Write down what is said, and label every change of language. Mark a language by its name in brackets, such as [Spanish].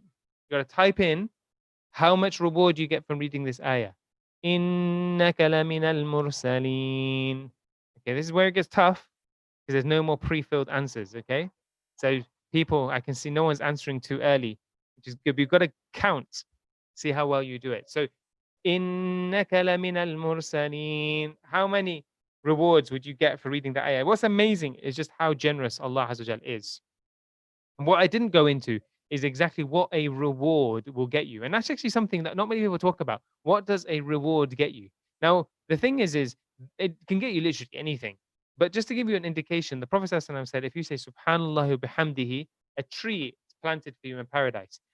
[English] You got to type in how much reward you get from reading this ayah. [Arabic] إِنَّكَ لَمِنَ الْمُرْسَلِينَ. [English] Okay, this is where it gets tough because there's no more pre-filled answers. Okay? So people, I can see no one's answering too early, which is good. You've got to count, see how well you do it. [Arabic] So, إِنَّكَ لَمِنَ الْمُرْسَلِينَ. [English] How many rewards would you get for reading the ayah? What's amazing is just how generous Allah Azza wa Jal is. And what I didn't go into is exactly what a reward will get you. And that's actually something that not many people talk about. What does a reward get you? Now, the thing is it can get you literally anything. But just to give you an indication, the Prophet ﷺ said, if you say Subhanallah bihamdihi, a tree is planted for you in paradise.